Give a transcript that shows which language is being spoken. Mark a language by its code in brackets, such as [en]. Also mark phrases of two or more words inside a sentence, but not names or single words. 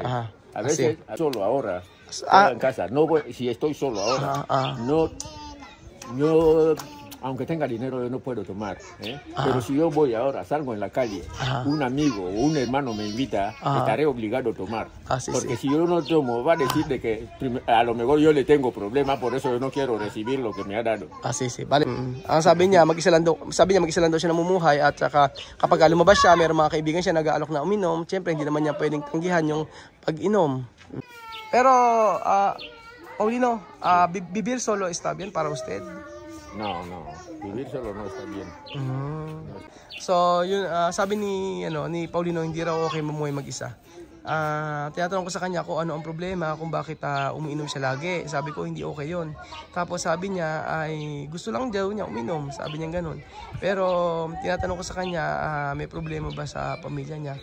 [es] A veces solo ahora, en casa. No voy, si estoy solo ahora, no, yo aunque tenga dinero yo no puedo tomar, pero si yo voy ahora, salgo en la calle, un amigo o un hermano me invita, estaré obligado a tomar, porque si yo no tomo va a decir de que a lo mejor yo le tengo problema, por eso yo no quiero recibir lo que me ha dado. Vale. [tl] Ang sabi niya, mag-isa lang daw siya namumuhay at saka kapag lumabas siya, mayroong mga kaibigan siya nag-aalok na uminom, siyempre hindi naman niya pwedeng tanggihan yung pag-inom. [es] Pero, Paulino, vivir solo está bien para usted? No, vivir solo no está bien. [tl] So, yun, sabi ni Paulino, hindi raw okay mamuhay mag-isa. Tinatanong ko sa kanya kung ano ang problema, kung bakit umiinom siya lagi. Sabi ko, hindi okay yun. Tapos sabi niya, ay gusto lang daw niya uminom. Sabi niya ganun. Pero, tinatanong ko sa kanya, may problema ba sa pamilya niya?